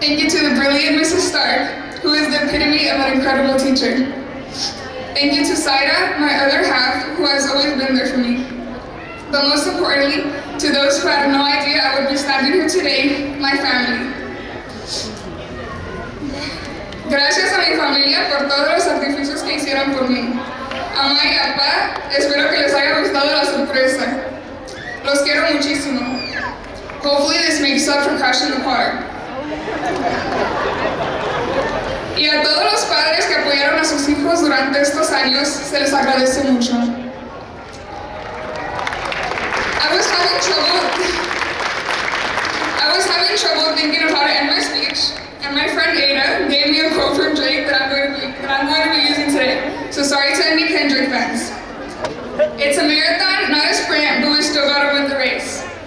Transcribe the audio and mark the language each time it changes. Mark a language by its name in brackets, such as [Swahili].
[English] Thank you to the brilliant Mrs. Stark, who is the epitome of an incredible teacher. Thank you to Saida, my other half, who has always been there for me. But most importantly, to those who had no idea I would be standing here today, my family. [Spanish] Gracias a mi familia por todos los sacrificios que hicieron por mí. Mamá y papá, espero que les haya gustado la sorpresa. Los quiero muchísimo. [English] Hopefully this makes up for crashing the car. [Spanish] Y a todos los padres que apoyaron a sus hijos durante estos años, se les agradece mucho. [English] I was having trouble thinking of how to end my speech, and my friend Ada gave me a quote from Drake that I'm going to be using today. So sorry to any Kendrick fans. It's a marathon, not a sprint, but we still gotta win the race.